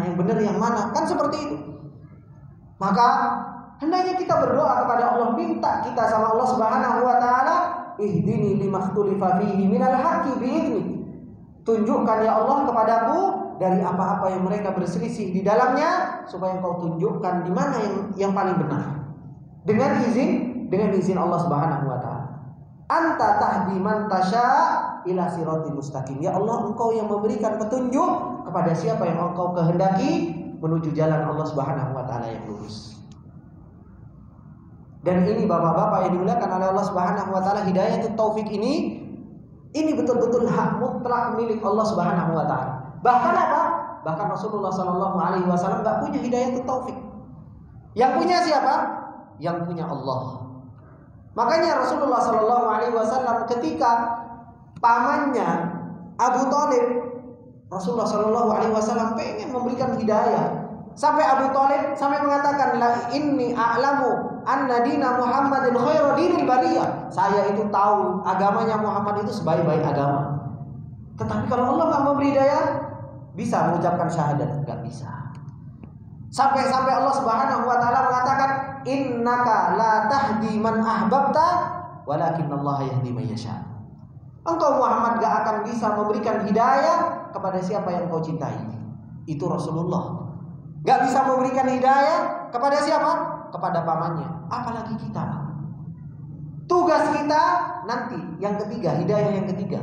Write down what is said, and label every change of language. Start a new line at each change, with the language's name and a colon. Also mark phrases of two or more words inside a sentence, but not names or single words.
Indonesian: Yang benar yang mana? Kan seperti itu. Maka hendaknya kita berdoa kepada Allah, minta kita sama Allah
Arabic: سبحانه وتعالى, اهدني لما اختلف فيه من الحق بإذنك.
Indonesian: Tunjukkan ya Allah kepadaku dari apa-apa yang mereka berselisih di dalamnya, supaya Engkau tunjukkan di mana yang paling benar. Dengan izin Allah
Arabic: سبحانه وتعالى. أنت تهدي من تشاء إلى صراط مستقيم.
Indonesian: Ya Allah, Engkau yang memberikan petunjuk kepada siapa yang Engkau kehendaki menuju jalan Allah
Arabic: سبحانه وتعالى
Indonesian: yang lurus. Dan ini bapak-bapak yang dimuliakan oleh Allah
Arabic: سبحانه وتعالى,
Indonesian: hidayah taufik ini betul-betul hak mutlak milik Allah
Arabic: سبحانه وتعالى.
Indonesian: Bahkan apa? Bahkan Rasulullah
Arabic: صلى الله عليه وسلم
Indonesian: nggak punya hidayah taufik. Yang punya siapa? Yang punya Allah. Makanya Rasulullah
Arabic: صلى الله عليه وسلم
Indonesian: ketika pamannya Abu Thalib, Rasulullah
Arabic: صلى الله عليه وسلم
Indonesian: pengen memberikan hidayah. Sampai Abu Thalib sampai mengatakan,
Arabic: لا إني أعلم أن دين محمد خير دين البرية.
Indonesian: Saya itu tahu agamanya Muhammad itu sebaik-baik agama. Tetapi kalau Allah nggak memberi hidayah, bisa mengucapkan syahadat? Nggak bisa. Sampai Allah
Arabic: سبحانه وتعالى
Indonesian: mengatakan,
Arabic: إنك لا تهدي من أحببت ولكن الله يهدي من يشاء.
Indonesian: Engkau Muhammad gak akan bisa memberikan hidayah kepada siapa yang engkau cintai. Itu Rasulullah. Gak bisa memberikan hidayah kepada siapa? Kepada pamannya. Apalagi kita. Tugas kita nanti yang ketiga, hidayah yang ketiga.